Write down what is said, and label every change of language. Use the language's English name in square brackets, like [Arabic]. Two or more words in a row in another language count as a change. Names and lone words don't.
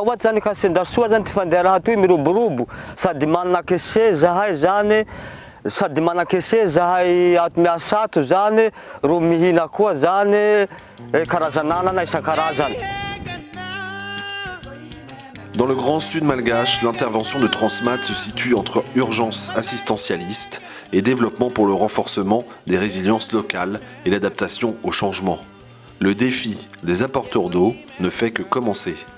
[Malagasy] ohatsy zany ka sendra soa zany ty fandeha raha toy miroborobo sady manakese zahay zany sady manakese zahay ato miasa ato zany ro mihina koa zany karazan'anana isan-karazany. [French] Dans le Grand Sud malgache, l'intervention de Transmad se situe entre urgence assistentialiste et développement pour le renforcement des résiliences locales et l'adaptation au changement. Le défi des apporteurs d'eau ne fait que commencer.